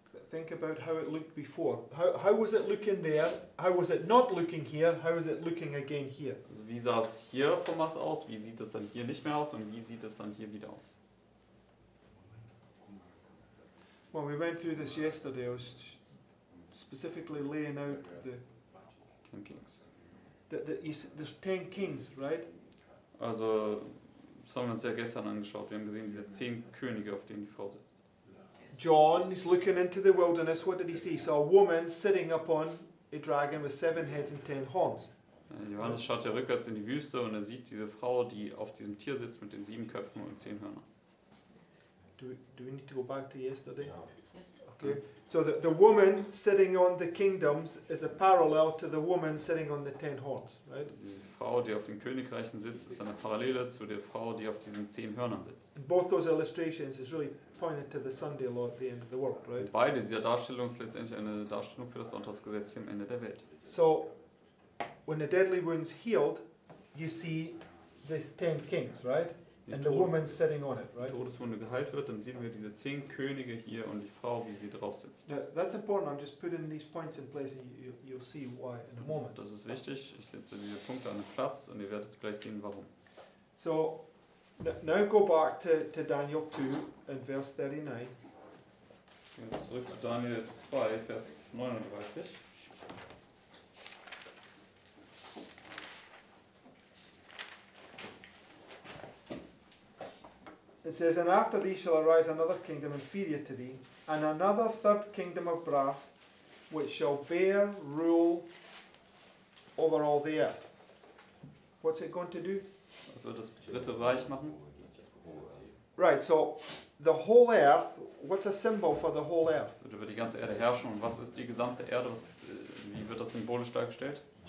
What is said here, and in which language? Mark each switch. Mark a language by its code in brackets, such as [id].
[en] Think about how it looked before. How was it looking there? How was it not looking here? How is it looking again here? [de] Also wie sah es hier vom was aus? Wie sieht es dann hier nicht mehr aus? Und wie sieht es dann hier wieder aus? [en] Well, we went through this yesterday. I was specifically laying out the 10 Kings. there's 10 kings, right? [de] Also, das haben wir uns ja gestern angeschaut. Wir haben gesehen, diese 10 Könige, auf denen die Frau sitzt. [en] John is looking into the wilderness. What did he see? He saw a woman sitting upon a dragon with 7 heads and 10 horns. [de] Johannes schaut ja rückwärts in die Wüste und er sieht diese Frau, die auf diesem Tier sitzt mit den 7 Köpfen und 10 Hörnern. [en] Do we need to go back to yesterday? Yes. Okay. So the woman sitting on the kingdoms is a parallel to the woman sitting on the 10 horns, right? [de] Die Frau, die auf den Königreichen sitzt, ist eine Parallele zu der Frau, die auf diesen 10 Hörnern sitzt. [en] And both those illustrations is really pointing to the Sunday law at the end of the world, right? [de] Und beide dieser Darstellung ist letztendlich eine Darstellung für das Sonntagsgesetz hier am Ende der Welt. [en] So when the deadly wound's healed, you see these 10 kings, right? [de] Die [en] And the woman sitting on it, right? [de] Todeswunde geheilt wird, dann sehen wir diese 10 Könige hier und die Frau, wie sie drauf sitzt. [en] Now, that's important. I'm just putting these points in place, and you'll see why in a moment. [de] Das ist wichtig. Ich setze diese Punkte an den Platz und ihr werdet gleich sehen, warum. [en] So now go back to Daniel 2 and verse 39. [de] Gehen wir zurück zu Daniel 2, Vers 39. [en] It says, And after thee shall arise another kingdom inferior to thee, and another third kingdom of brass, which shall bear rule over all the earth. What's it going to do? [de] Was wird das dritte Reich machen? [en] Right, so the whole earth, what's a symbol for the whole earth? [de] Wird über die ganze Erde herrschen. Und was ist die gesamte Erde? Wie wird das symbolisch dargestellt?